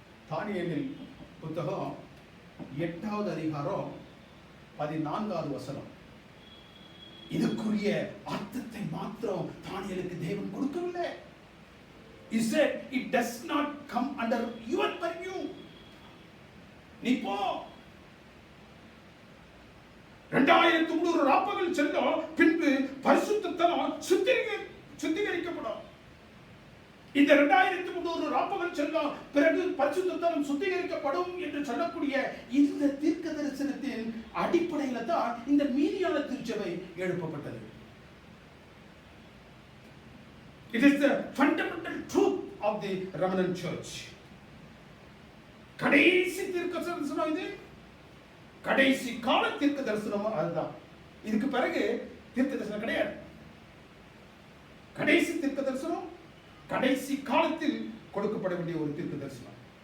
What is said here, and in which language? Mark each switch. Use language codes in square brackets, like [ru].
[ta] தானியேலின் புத்தகம் 8வது அதிகாரம் 14வது வசனம். இதுக்குரிய அர்த்தத்தை மாத்திரம் தானியேலுக்கு தேவன் கொடுக்கவில்லை. [en] He said it does not come under your purview. [ta] நீ போ, 2300 ராப்பகல் செல்லும், பின்பு பரிசுத்த தலம் சுத்திகரிக்கப்படும். இந்த 2300 ராப்பகல் செல்லும், பிறகு பரிசுத்த தலம் சுத்திகரிக்கப்படும் என்று சொல்லக்கூடிய இந்த தீர்க்க தரிசனத்தின் அடிப்படையில் தான் இந்த மீதியான திருச்சபை எழுப்பப்பட்டது. [en] It is the fundamental truth of the remnant church. [ta] கடைசி தீர்க்க தரிசனம் இது, கடைசி கால தீர்க்க தரிசனம் அதுதான். இதுக்கு பிறகு தீர்க்க தரிசனம் கிடையாது. கடைசி தீர்க்க தரிசனம் கடைசி காலத்தில் கொடுக்கப்பட வேண்டிய ஒரு தீர்க்க தரிசனம்.